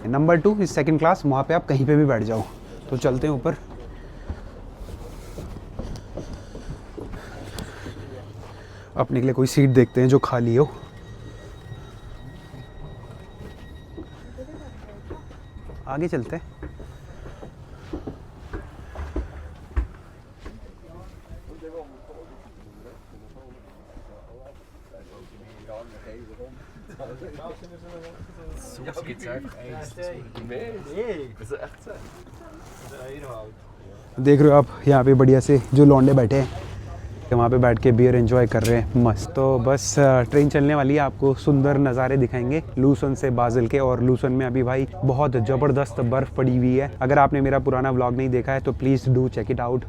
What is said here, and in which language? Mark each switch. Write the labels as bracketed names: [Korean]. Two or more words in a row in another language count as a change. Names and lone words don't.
[Hindi] नंबर 2 इस 2nd क्लास, वहाँ पे आप कहीं पे भी बैठ जाओ। तो चलते हैं ऊपर। अपने के लिए कोई सीट देखते हैं जो खाली हो। आगे चलते हैं। [German] Soms gibt es einfach eins. Nee, das ist echt so. [Hindi] देख रहे हो आप यहाँ पे बढ़िया से जो लौंडे बैठे हैं वहाँ पे बैठ के बियर एंजॉय कर रहे हैं, मस्त। तो बस ट्रेन चलने वाली है, आपको सुंदर नज़ारे दिखाएंगे लूसन से बाज़ल के। और लूसन में अभी भाई बहुत ज़बरदस्त बर्फ़ पड़ी हुई है। अगर आपने मेरा पुराना व्लॉग नहीं देखा है तो [English] please do check it out.